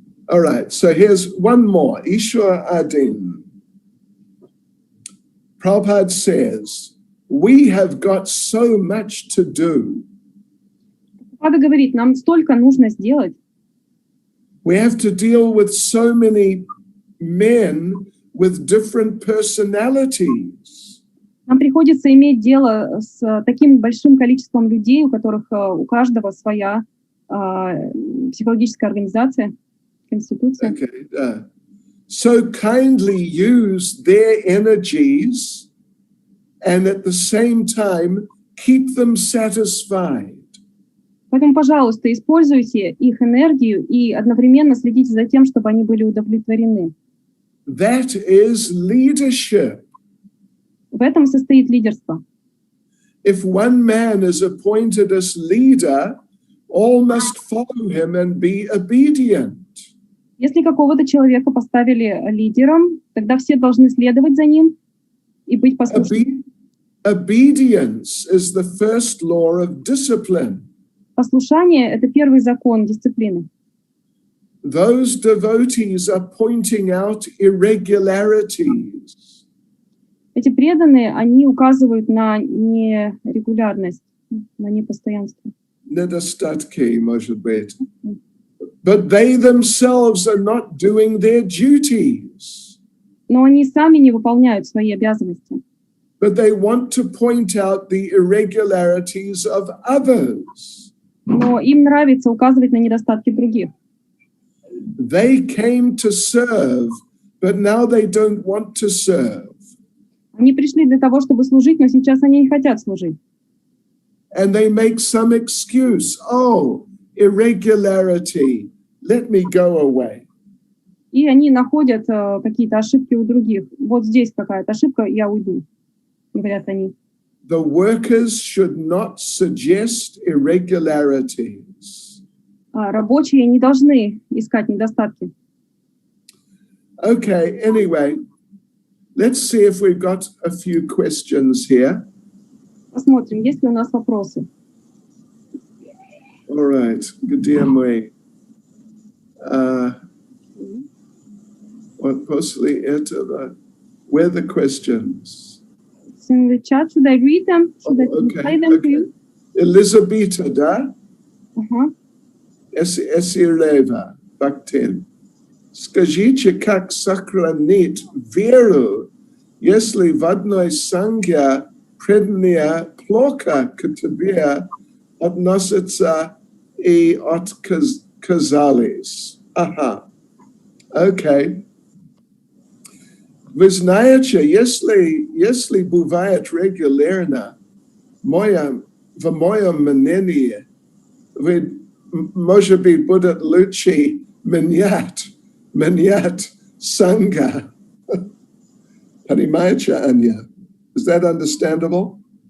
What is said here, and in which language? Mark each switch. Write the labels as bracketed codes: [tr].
[en] All right, so here's one more. Ishwar Adin. Prabhupada says, we have got so much to do. [ru] Прабхупада говорит, нам столько нужно сделать. [en] We have to deal with so many men with different personalities. [ru] Нам приходится иметь дело с таким большим количеством людей, у которых у каждого своя психологическая организация, конституция. [en] Okay. So kindly use their energies and at the same time keep them satisfied. [ru] Поэтому, пожалуйста, используйте их энергию и одновременно следите за тем, чтобы они были удовлетворены. [en] That is leadership. [ru] В этом состоит лидерство. [en] If one man is appointed as leader, all must follow him and be obedient. [ru] Если какого-то человека поставили лидером, тогда все должны следовать за ним и быть послушными. [en] Obedience is the first law of discipline. [ru] Послушание — это первый закон дисциплины. [en] those devotees are pointing out irregularities. [ru] Эти преданные, они указывают на нерегулярность, на непостоянство. Недостатки, может быть. [en] But they themselves are not doing their duties. [ru] Но они сами не выполняют свои обязанности. [en] But they want to point out the irregularities of others. [ru] Но им нравится указывать на недостатки других. [en] They came to serve, but now they don't want to serve. [ru] Они пришли для того, чтобы служить, но сейчас они не хотят служить. [en] And they make some excuse. Oh, irregularity. Let me go away. [ru] И они находят какие-то ошибки у других. Вот здесь какая-то ошибка, я уйду, говорят они. [en] The workers should not suggest irregularities. [ru] Рабочие не должны искать недостатки. [en] Okay, anyway, let's see if we've got a few questions here. [ru] Посмотрим, есть ли у нас вопросы. [en] All right, [ru] где мы? Вот после этого, [en] where are the questions? It's in the chat. Should I read them? Should I translate them to you? [ru] Elizabeth, да? Uh-huh. Esireva, Bhaktin. Скажите, как сохранить веру, если в одной санге преданные плохо к тебе относятся и отказались? Ага. Окей. Вы знаете, если бывает регулярно, в моем мнении, может быть, будет лучше менять санга. Понимаете, [en] Anya? Is that understandable?